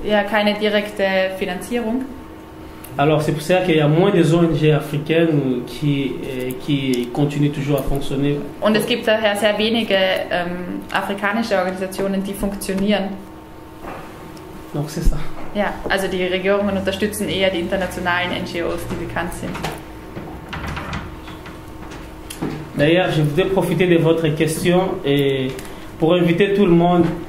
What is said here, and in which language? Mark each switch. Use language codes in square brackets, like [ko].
[de] Ja, keine direkte Finanzierung. [fr] Alors c'est pour ça qu'il y a moins des ONG africaines qui continuent toujours à fonctionner. [de] Und es gibt daher sehr wenige afrikanische Organisationen, die funktionieren. [fr] Donc c'est ça. [de] Ja, also die Regierungen unterstützen eher die internationalen NGOs, die bekannt sind. [fr] D'ailleurs, je voudrais profiter de votre question et pour inviter tout le monde.